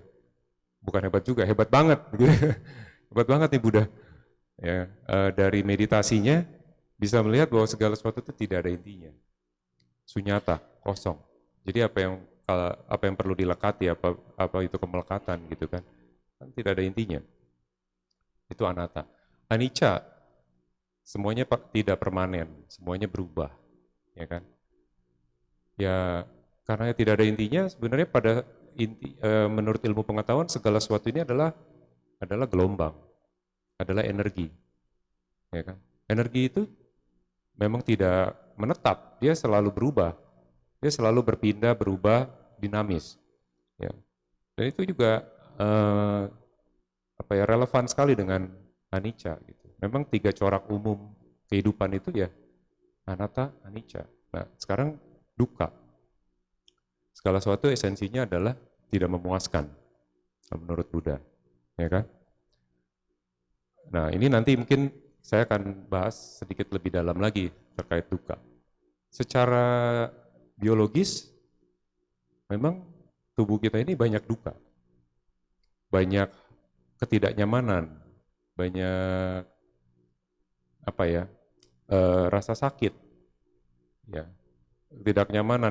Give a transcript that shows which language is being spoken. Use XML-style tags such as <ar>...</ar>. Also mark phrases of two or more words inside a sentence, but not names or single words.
<id>Bukan hebat juga, hebat banget, gitu. Hebat banget nih Buddha. Ya, dari meditasinya bisa melihat bahwa segala sesuatu itu tidak ada intinya, sunyata, kosong. Jadi apa yang perlu dilekati, apa itu kemelekatan gitu kan tidak ada intinya. Itu anatta. Anicca, semuanya tidak permanen, semuanya berubah, ya kan? Ya, karena tidak ada intinya, sebenarnya menurut ilmu pengetahuan segala sesuatu ini adalah gelombang, adalah energi, ya kan? Energi itu memang tidak menetap, dia selalu berubah, dia selalu berpindah, berubah, dinamis. Ya. Dan itu juga relevan sekali dengan anicca. Gitu. Memang 3 corak umum kehidupan itu ya anatta, anicca. Nah sekarang dukkha. Segala sesuatu esensinya adalah tidak memuaskan menurut Buddha, ya kan? Nah ini nanti mungkin saya akan bahas sedikit lebih dalam lagi terkait dukkha. Secara biologis, memang tubuh kita ini banyak duka, banyak ketidaknyamanan, banyak rasa sakit, ya, ketidaknyamanan.</id>